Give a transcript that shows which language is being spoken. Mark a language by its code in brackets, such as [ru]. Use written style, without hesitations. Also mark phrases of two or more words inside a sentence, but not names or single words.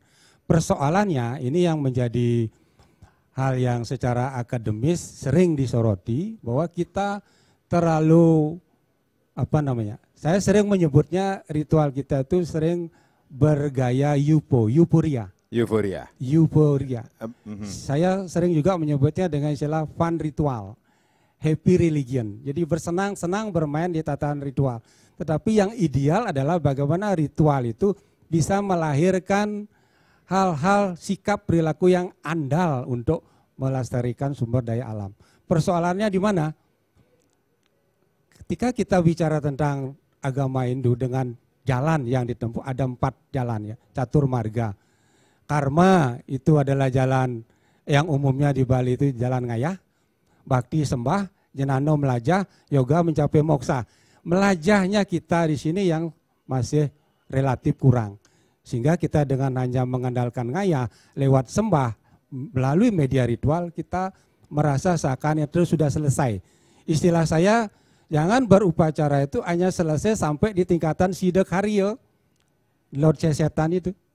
[id] Persoalannya ini yang menjadi hal yang secara akademis sering disoroti, bahwa kita terlalu saya sering menyebutnya ritual kita itu sering bergaya euforia. Saya sering juga menyebutnya dengan istilah [en] fun ritual, happy religion. [id] Jadi bersenang-senang bermain di tatanan ritual. Tetapi yang ideal adalah bagaimana ritual itu bisa melahirkan hal-hal sikap perilaku yang andal untuk melestarikan sumber daya alam. Persoalannya di mana? Ketika kita bicara tentang agama Hindu dengan jalan yang ditempuh, ada 4 jalan ya, catur marga. Karma itu adalah jalan yang umumnya di Bali itu jalan ngayah, bakti sembah, jenano melajah, yoga mencapai moksa. Melajahnya kita di sini yang masih relatif kurang. Sehingga kita dengan hanya mengandalkan ngayah lewat sembah melalui media ritual, kita merasa seakan itu sudah selesai. Istilah saya, jangan berupacara itu hanya selesai sampai di tingkatan sidek haryo, Lord Setan itu.